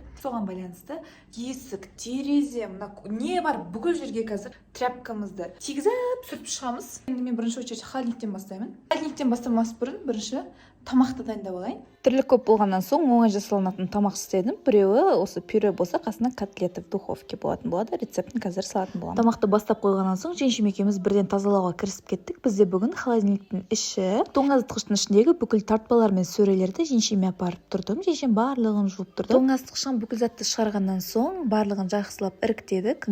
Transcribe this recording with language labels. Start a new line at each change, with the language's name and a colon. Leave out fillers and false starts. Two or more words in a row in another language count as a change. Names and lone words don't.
Kazakh: Соған байланысты есік, терезе, не бар бүкіл жерге қазір тряпкамызды тигізіп сүртіп шығамыз. Енді мен бірінші очередь холодильниктен бастаймын. Холодильниктен бастамас бұрын бірінші тамақты дайындап алайын. Тірлік көп болғаннан соң оңай жасалынатын тамақ істедім. Біреуі осы пюре болса, қасына
Russian: котлеты в духовке
Kazakh: болатын болады. Рецептін қазір салатын боламын. Тамақты бастап қойғаннан соң жеңшем екеуміз бірден тазалауға кірісіп кеттік. Бізде бүгін холодильниктің іші, тоңазытқыштың ішіндегі бүкіл тартпалар мен сөрелерді жеңшеме апарып тұрдым. Жеңшем барлығын жуып тұрды. Тоңазытқыштан бүкіл затты шығарғаннан соң барлығын жақсылап іріктедік.